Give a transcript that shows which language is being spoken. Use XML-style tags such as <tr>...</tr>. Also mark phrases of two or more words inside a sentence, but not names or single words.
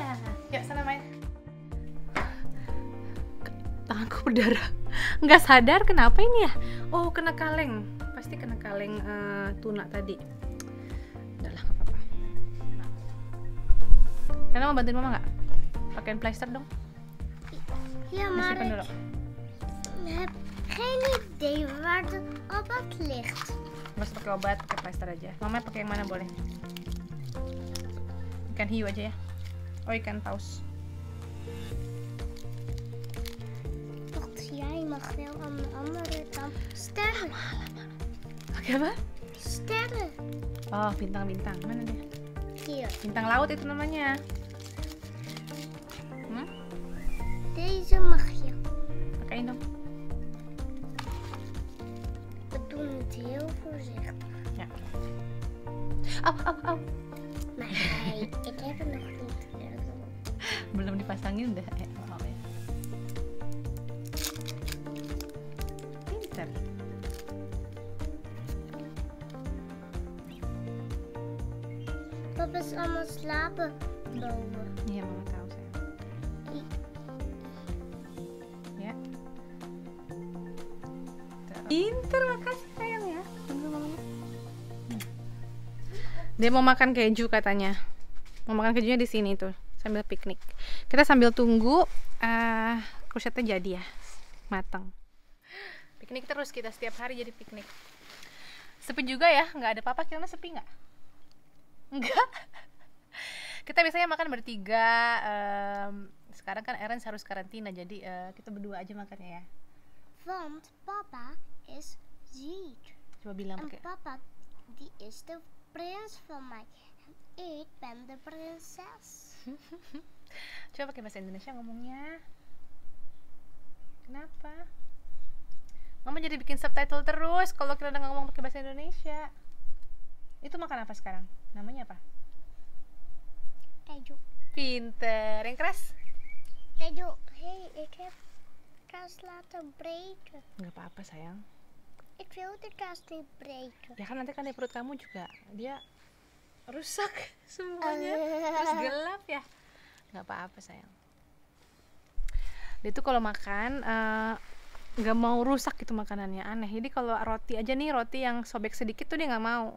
<id>Yuk sana main. Tanganku berdarah. Nggak sadar kenapa ini ya? Oh, kena kaleng. Pasti kena kaleng tuna tadi. Udahlah, nggak apa-apa. Karena mau bantuin mama nggak? Pakein plester dong.</id> <nl>Ja, maar ik heb geen idee waar de obat ligt.</nl> <id>Nggak usah pakai obat, pakai plester aja. Mama pakai yang mana boleh? Ikan hiu aja ya. Oh, ikan paus.</id> <nl>Toch, jij mag wel aan de andere kant. Sterren.</nl> <id>Pakai apa? Sterren. Oh, bintang-bintang. Mana dia? Hier. Bintang laut itu namanya.</id> <nl>Deze mag je.</nl> <id>Pakain dong.</id> <nl>We doen het heel voorzichtig. Au. Maar kijk, ik heb er nog niet.</nl> <id>Belum dipasangin udah mau ya. Pinter.</id> <nl>Papa is allemaal slapen boven.</nl> <id>Iya, mama tahu sayang. Ya. Pinter, makasih sayang ya. Tunggu mamanya. Dia mau makan keju katanya. Mau makan kejunya di sini tuh, sambil piknik. Kita sambil tunggu krusetnya jadi ya, matang. Piknik terus kita setiap hari jadi piknik. Sepi juga ya, nggak ada papa. Kira-kira sepi nggak? Enggak. Kita biasanya makan bertiga. Sekarang kan Eren harus karantina, jadi kita berdua aja makannya ya.</id> <nl>Want papa is ziek.</nl> <id>Coba bilang En pakai. papa,</id> <nl>die is de prins van mij. En ik ben de prinses.</nl> <id>Coba pakai bahasa Indonesia ngomongnya. Kenapa? Mama jadi bikin subtitle terus kalau kita udah ngomong pakai bahasa Indonesia. Itu makan apa sekarang? Namanya apa? Keju. Pinter. Yang keras? Keju.</id> <nl>Hey, ik heb kaas laten breken.</nl> <id>Nggak apa-apa sayang.</id> <nl>Ik wil de kaas niet breken.</nl> <id>Ya kan nanti kan di perut kamu juga dia rusak semuanya. Terus gelap ya. Nggak apa-apa sayang. Dia tuh kalau makan nggak mau rusak gitu makanannya, aneh. Jadi kalau roti aja nih, roti yang sobek sedikit tuh dia nggak mau.</id>